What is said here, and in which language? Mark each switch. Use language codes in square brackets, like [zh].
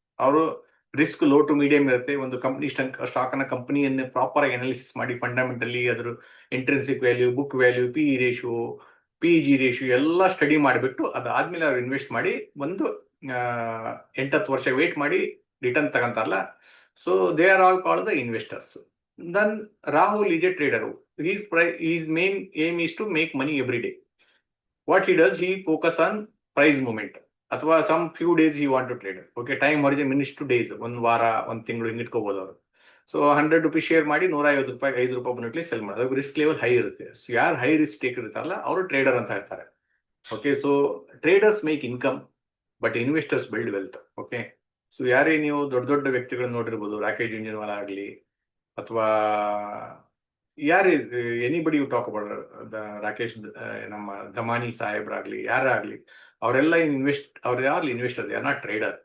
[kn] ಅವರು risk low to medium ಇರುತ್ತೆ. ಒಂದು ಕಂಪ್ನಿ ಸ್ಟಾಕ್ ನ ಕಂಪನಿಯನ್ನು ಪ್ರಾಪರ್ ಆಗಿ ಅನಾಲಿಸಿಸ್ ಮಾಡಿ ಫಂಡಮೆಂಟಲಿ ಅದ್ರ intrinsic value, book value, PE ratio, PG ratio ಎಲ್ಲ ಸ್ಟಡಿ ಮಾಡಿಬಿಟ್ಟು ಅದಾದ್ಮೇಲೆ ಅವ್ರು ಇನ್ವೆಸ್ಟ್ ಮಾಡಿ ಒಂದು 8-10 ವರ್ಷ ವೇಟ್ ಮಾಡಿ return ತಗೊಂತಾರಲ್ಲ. [en] So they are all called the investors. Then Rahul is a trader. his main aim is to make money every day. What he does, he focus on price movement ಅಥವಾ some few days he want to trade. [kn] Okay, time ಹೊರಜೆ minutes two days, ಒಂದು ವಾರ, ಒಂದು ತಿಂಗಳು ಹಿಂಗೆ ಇಟ್ಕೋಬಹುದು ಅವರು. So 100 rupees share ಮಾಡಿ 150 ರೂಪಾಯಿ, 5 ರೂಪಾಯಿ ಬಂದ್ಬಿಟ್ಲಿ ಸೆಲ್ ಮಾಡೋದು. ಅದಕ್ಕೆ ರಿಸ್ಕ್ ಲೆವೆಲ್ ಹೈ ಇರುತ್ತೆ. ಸೊ ಯಾರು ಹೈ ರಿಸ್ಕ್ ಟೇಕ್ ಇರ್ತಾರಲ್ಲ ಅವರು ಟ್ರೇಡರ್ ಅಂತ ಹೇಳ್ತಾರೆ. Okay, [en] So traders make income but investors build wealth. [kn] Okay, so ಯಾರೇ ನೀವು ದೊಡ್ಡ ದೊಡ್ಡ ವ್ಯಕ್ತಿಗಳನ್ನ ನೋಡಿರ್ಬೋದು, ರಾಕೇಶ್ ಜುಂಜುನ್ವಾಲಾ ಆಗಲಿ ಅಥವಾ ಯಾರೇ [en] anybody you talk about Rakesh, [kn] ನಮ್ಮ ಧಮಾನಿ ಸಾಹೇಬ್ರಾಗ್ಲಿ, ಯಾರಾಗ್ಲಿ, ಅವರೆಲ್ಲ ಅವ್ರು ಯಾರು investor, [en] They are not trader.